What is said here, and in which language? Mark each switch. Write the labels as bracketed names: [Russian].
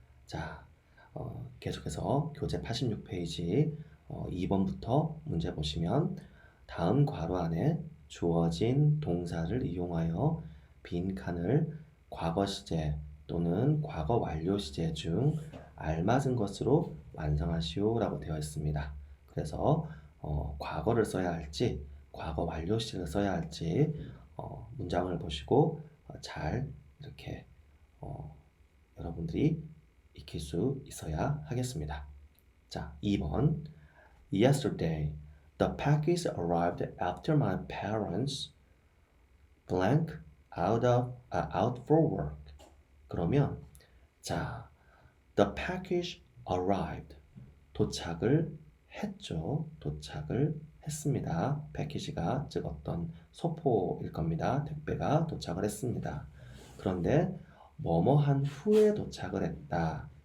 [Korean] 자, 계속해서 교재 86페이지 2번부터 문제 보시면 다음 괄호 안에 주어진 동사를 이용하여 빈 칸을 과거 시제 또는 과거 완료 시제 중 알맞은 것으로 완성하시오 라고 되어 있습니다. 그래서 과거를 써야 할지 과거 완료 시제를 써야 할지 문장을 보시고 잘 이렇게 여러분들이 익힐 수 있어야 하겠습니다. 자, 2번 [English] Yesterday, the package arrived after my parents blank out for work. [Korean] 그러면 자, [English] the package arrived [Korean] 도착을 했죠. 도착을 했습니다. 패키지가 즉 어떤 소포일 겁니다. 택배가 도착을 했습니다. 그런데 뭐뭐한 후에 도착을 했다.